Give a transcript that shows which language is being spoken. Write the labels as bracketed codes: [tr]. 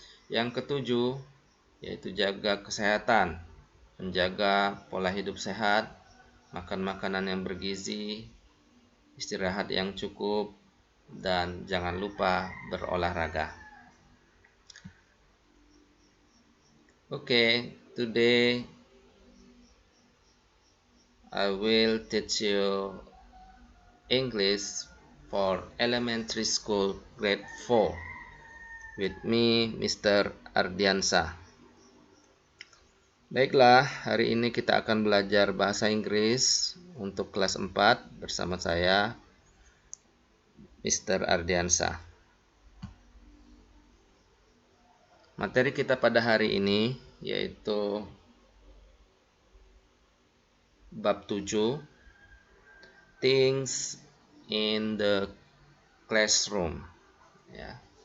[id] Yang ketujuh, yaitu jaga kesehatan, menjaga pola hidup sehat, makan makanan yang bergizi, istirahat yang cukup, dan jangan lupa berolahraga. [en] Okay, today I will teach you English for elementary school grade 4 with me, Mr. Ardiansa. [id] Baiklah, hari ini kita akan belajar bahasa Inggris untuk kelas 4 bersama saya, Mr. Ardiansa. Materi kita pada hari ini yaitu bab 7, Things in the Classroom. Ya.